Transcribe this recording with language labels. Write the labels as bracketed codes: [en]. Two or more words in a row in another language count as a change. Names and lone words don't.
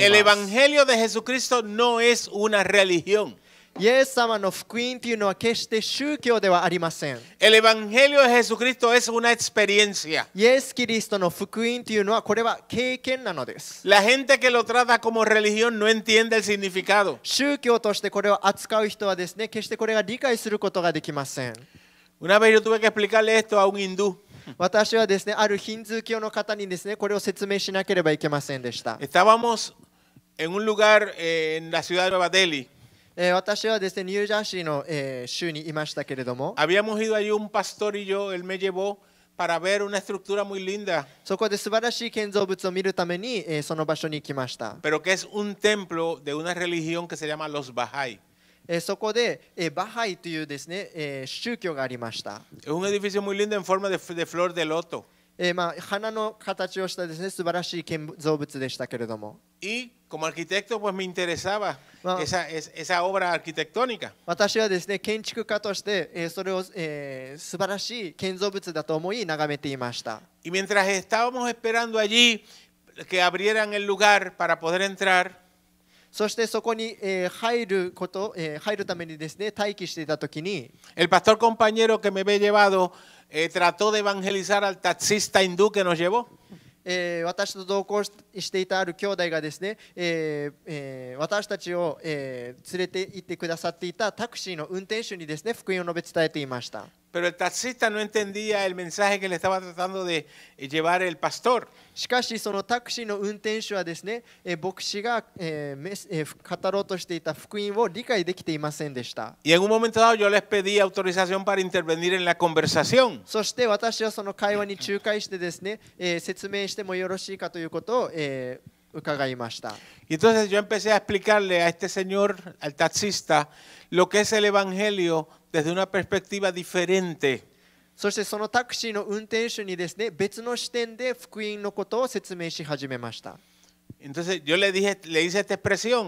[es] El [ja] ます。 [es] Evangelio de Jesucristo no es una religión. [ja] イエス様の福音というのは決して宗教ではありません。 [es] El Evangelio de Jesucristo es una experiencia. [ja] イエス・キリストの福音というのはこれは経験なのです。 [es] La gente que lo trata como religión no entiende el significado. [ja] 宗教としてこれを扱う人はですね、決してこれが理解することができません。 [es] Una vez yo tuve que explicarle esto a un hindú. [ja] 私はですね、あるヒンズー教の方にですね、これを説明しなければいけませんでした。 [es] Estábamos en un lugar en la ciudad de Nueva Delhi. [ja] 私はですね、ニュージャーシーの、州にいましたけれども、 [es] Habíamos ido allí un pastor y yo, él me llevó para ver una estructura muy linda, [ja] そこで素晴らしい建造物を見るために、その場所に行きました。 [es] pero que es un templo de una religión que se llama los Bahá'í. [ja] そこで、バハイというですね、宗教がありました。 [es] Es un edificio muy lindo en forma de flor de loto. [ja] 花の形をしたですね、素晴らしい建造物でしたけれども、 [es] Y como arquitecto pues me interesaba Wow. esa obra arquitectónica. [ja] 私はですね、建築家として、それを、素晴らしい建造物だと思い眺めていました。 [es] Y mientras estábamos esperando allí que abrieran el lugar para poder entrar, [ja] そしてそこに、入るためにですね、待機していたときに、 [es] el pastor compañero que me había llevado trató de evangelizar al taxista hindú que nos llevó. [ja] 私と同行していたある兄弟がですね、私たちを、連れて行ってくださっていたタクシーの運転手にですね、福音を述べ伝えていました。 [es] Pero el taxista no entendía el mensaje que le estaba tratando de llevar el pastor. [ja] しかしそのタクシーの運転手はですね、牧師が、語ろうとしていた福音を理解できていませんでした。 [es] Y en un momento dado yo les pedí autorización para intervenir en la conversación. [ja] そして私はその会話に仲介してですね、説明してもよろしいかということを、伺いました。 [es] Y entonces yo empecé a explicarle a este señor, al taxista, lo que es el Evangelio desde una perspectiva diferente. [ja] そしてそのタクシーの運転手にですね、別の視点で福音のことを説明し始めました。 [es] Entonces yo le hice esta expresión,